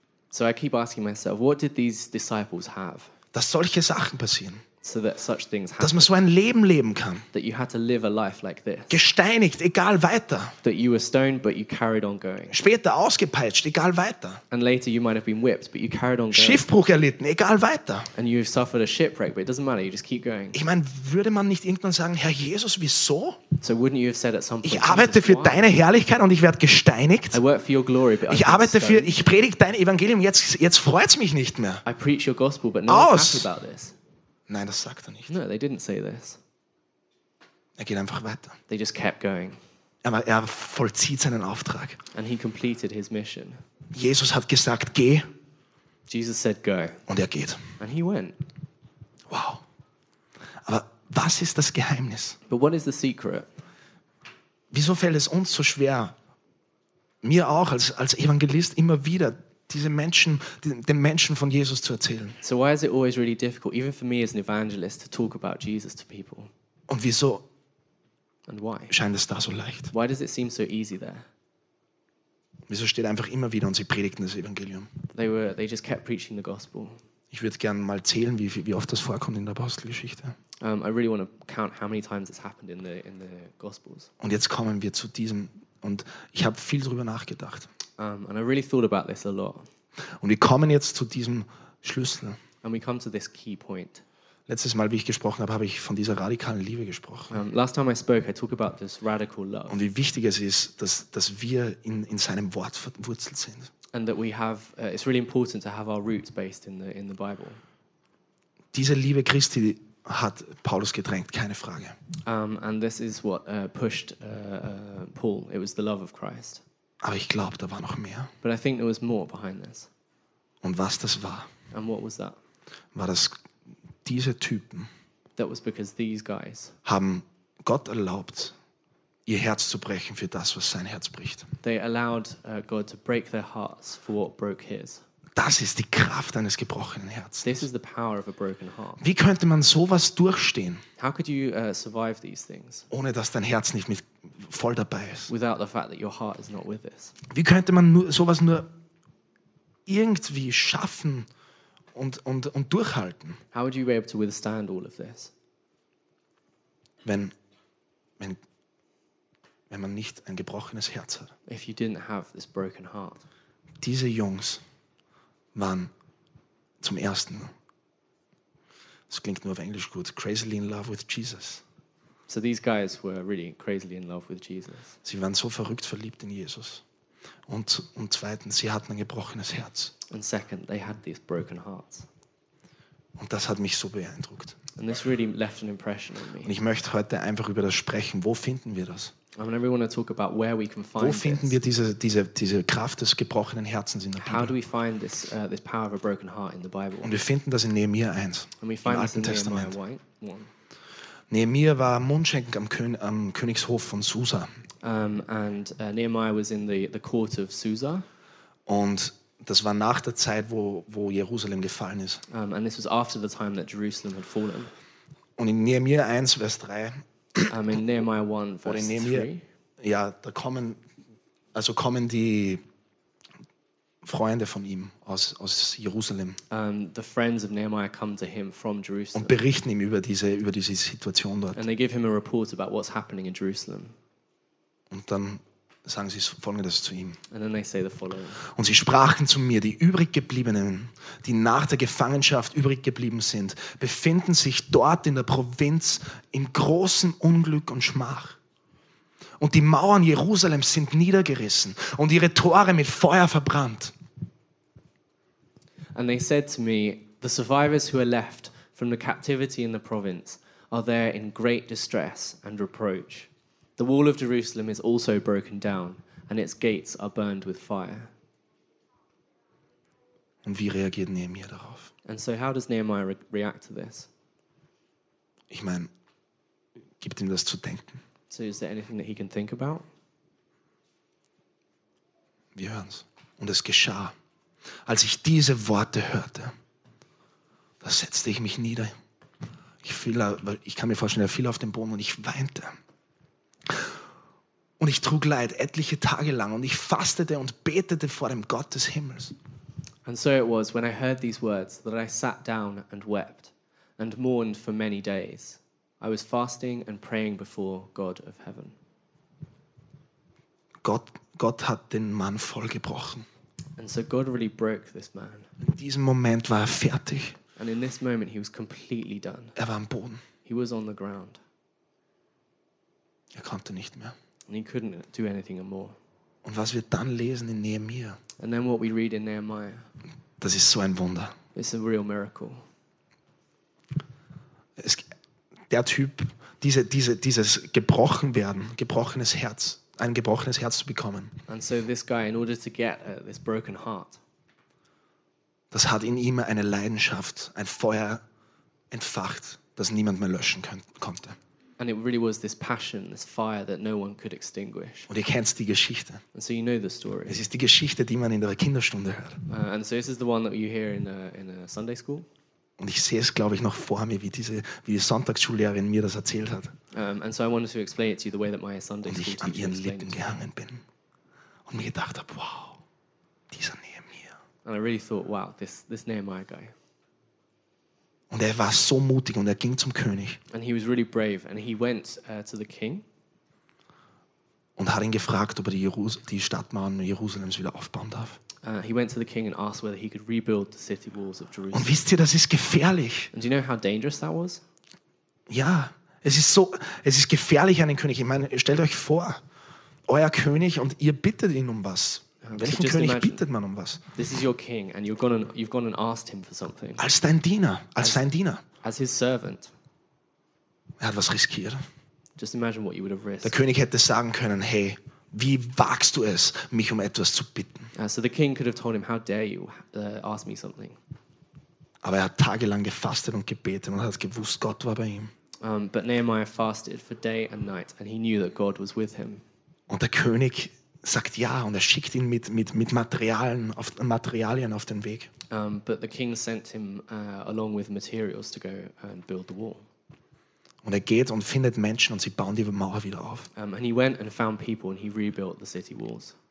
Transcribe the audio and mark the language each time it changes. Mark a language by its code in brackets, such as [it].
[en] So I keep asking myself, what did these disciples have? [de] Dass solche Sachen passieren. [en] So that such things happen. [de] Dass man so ein Leben leben kann. [en] That you had to live a life like this. [de] Gesteinigt, egal weiter. [en] That you were stoned, but you carried on going. [de] Später ausgepeitscht, egal weiter. [en] And later you might have been whipped, but you carried on going. [de] Schiffbruch erlitten, egal weiter. [en] And you've suffered a shipwreck, but it doesn't matter, you just keep going. [de] Ich meine, würde man nicht irgendwann sagen, Herr Jesus, wieso? [en] So wouldn't you have said at some point, [de] ich arbeite für deine Herrlichkeit und ich werde gesteinigt. [en] I work for your glory, but [de] ich arbeite für, ich predige dein Evangelium, jetzt freut's mich nicht mehr. [en] I preach your gospel, but no one's happy about this. [de] Nein, das sagt er nicht. [en] No, they didn't say this. [de] Er geht einfach weiter. [en] They just kept going. [de] Er vollzieht seinen Auftrag. [en] And he completed his mission. [de] Jesus hat gesagt, geh. [en] Jesus said, go. [de] Und er geht. [en] And he went. Wow. [de] Aber was ist das Geheimnis? [en] But what is the secret? [de] Wieso fällt es uns so schwer, mir auch als Evangelist immer wieder diese Menschen, den Menschen von Jesus zu erzählen. [en] So why is it always really difficult, even for me as an evangelist, to talk about Jesus to people? [de] Und wieso? [en] And why? [de] Scheint es da so leicht? [en] Why does it seem so easy there? [de] Wieso steht einfach immer wieder und sie predigten das Evangelium? [en] They just kept preaching the gospel. [de] Ich würde gerne mal zählen, wie oft das vorkommt in der Apostelgeschichte. [en] I really want to count how many times it's happened in the Gospels. [de] Und jetzt kommen wir zu diesem, und ich habe viel darüber nachgedacht. [en] And I really thought about this a lot. [de] Und wir kommen jetzt zu diesem Schlüssel. [en] And we come to this key point. [de] Letztes Mal, wie ich gesprochen habe, habe ich von dieser radikalen Liebe gesprochen. [en] Last time I spoke, I talked about this radical love. [de] Und wie wichtig es ist, dass wir in seinem Wort verwurzelt sind. [en] And that we have, it's really important to have our roots based in the Bible. [de] Diese Liebe Christi hat Paulus gedrängt, keine Frage. [en] And this is what pushed Paul. It was the love of Christ. [de] Aber ich glaube, da war noch mehr. [en] But I think there was more behind this. [de] Und was das war? [en] And what was that? [de] War das diese Typen? [en] That was because these guys [de] haben Gott erlaubt, ihr Herz zu brechen für das, was sein Herz bricht. [en] They allowed God to break their hearts for what broke his. [de] Das ist die Kraft eines gebrochenen Herzens. [en] This is the power of a broken heart. [de] Wie könnte man sowas durchstehen? [en] How could you survive these things? [de] Ohne dass dein Herz nicht mit voll dabei ist. [en] Without the fact that your heart is not with this. [de] Wie könnte man nur, sowas nur irgendwie schaffen und durchhalten? [en] How would you be able to withstand all of this? [de] Wenn man nicht ein gebrochenes Herz hat. [en] If you didn't have this broken heart. [de] Diese Jungs waren zum ersten, das klingt nur auf Englisch gut, [en] crazily in love with Jesus. So these guys were really crazily in love with Jesus. [de] Sie waren so verrückt verliebt in Jesus. Und zweitens, sie hatten ein gebrochenes Herz. [en] And second, they had these broken hearts. [de] Und das hat mich so beeindruckt. [en] And this really left an impression on me. [de] Und ich möchte heute einfach über das sprechen. Wo finden wir das? [en] I really want to talk about where we can find this. [de] Wo finden wir diese Kraft des gebrochenen Herzens in der Bibel? [en] How do we find this power of a broken heart in the Bible? [de] Und wir finden das in Nehemia 1. [en] And we find this in Nehemiah 1. [de] Nehemia war Mundschenk am Königshof von Susa. [en] Nehemiah was in the court of Susa. [de] Und das war nach der Zeit, wo Jerusalem gefallen ist. [en] And this was after the time that Jerusalem had fallen. [de] Und in Nehemia 1, Vers 3. [en] In Nehemiah 1, Vers 3. [de] Ja, da kommen die Freunde von ihm aus Jerusalem. [en] The friends of Nehemiah come to him from Jerusalem. [de] Und berichten ihm über diese Situation dort. [en] And they give him a report about what's happening in Jerusalem. [de] Und dann sagen sie Folgendes zu ihm. [en] And then they say the following. [de] Und sie sprachen zu mir, die übrig gebliebenen, die nach der Gefangenschaft übrig geblieben sind, befinden sich dort in der Provinz in großem Unglück und Schmach. Und die Mauern Jerusalems sind niedergerissen und ihre Tore mit Feuer verbrannt. [en] And they said to me, the survivors who are left from the captivity in the province are there in great distress and reproach. The wall of Jerusalem is also broken down and its gates are burned with fire. [de] Und wie reagiert Nehemiah darauf? [en] And so how does Nehemiah react to this? [de] Ich meine, gibt ihm das zu denken? [en] So is there anything that he can think about? [de] Wir hören's. Und es geschah, als ich diese Worte hörte, da setzte ich mich nieder. Ich kann mir vorstellen, er fiel auf den Boden und ich weinte. Und ich trug Leid etliche Tage lang und ich fastete und betete vor dem Gott des Himmels. [en] And so it was when I heard these words that I sat down and wept and mourned for many days. I was fasting and praying before God of heaven. [de] Gott hat den Mann voll gebrochen. [en] And so God really broke this man. [de] In diesem Moment war er fertig. [en] And in this moment he was completely done. [de] Er war am Boden. [en] He was on the ground. [de] Er konnte nicht mehr. [en] And he couldn't do anything more. [de] Und was wir dann lesen in Nehemia. [en] And then what we read in Nehemiah. [de] Das ist so ein Wunder. [en] It's a real miracle. [de] Der Typ, dieses gebrochenes Herz, ein gebrochenes Herz zu bekommen. [en] And so this guy, in order to get this broken heart. [de] Das hat in ihm eine Leidenschaft, ein Feuer entfacht, das niemand mehr löschen konnte. [en] And it really was this passion, this fire that no one could extinguish. [de] Und ihr kennt die Geschichte. [en] And so you know the story. [de] Es ist die Geschichte, die man in der Kinderstunde hört. [en] And so this is the one that you hear in a Sunday school. [de] Und ich sehe es, glaube ich, noch vor mir, wie die Sonntagsschullehrerin mir das erzählt hat. [en] And so I wanted to explain it to you the way that my Sunday school teacher explained it. [de] Und ich an ihren Lippen gehangen bin und mir gedacht habe, wow, dieser Nehemiah. [en] And I really thought, wow, this Nehemiah guy. [de] Und er war so mutig und er ging zum König. [en] And he was really brave and he went to the king. [de] Und hat ihn gefragt, ob er die Stadtmauern Jerusalems wieder aufbauen darf. [en] He went to the king and asked whether he could rebuild the city walls of Jerusalem. [de] Und wisst ihr, das ist gefährlich. [en] And do you know how dangerous that was? [de] Ja, es ist gefährlich an den König. Ich meine, stellt euch vor, euer König und ihr bittet ihn um was. Welchen König imagine, bittet man um was? [en] This is your king and you've gone and asked him for something. [de] Als dein Diener, als sein Diener. [en] As his servant. [de] Er hat was riskiert. [en] Just imagine what you would have risked. [de] Der König hätte sagen können, hey, wie wagst du es, mich um etwas zu bitten? [en] So the king could have told him, how dare you ask me something. [de] Aber er hat tagelang gefastet und gebetet und hat gewusst, Gott war bei ihm. [en] But Nehemiah fasted for day and night and he knew that God was with him. [de] Und der König sagt ja und er schickt ihn mit Materialien auf den Weg. [en] But the king sent him along with materials to go and build the wall. [de] Und er geht und findet Menschen und sie bauen die Mauer wieder auf. [en] And he went and found people and he rebuilt the city walls.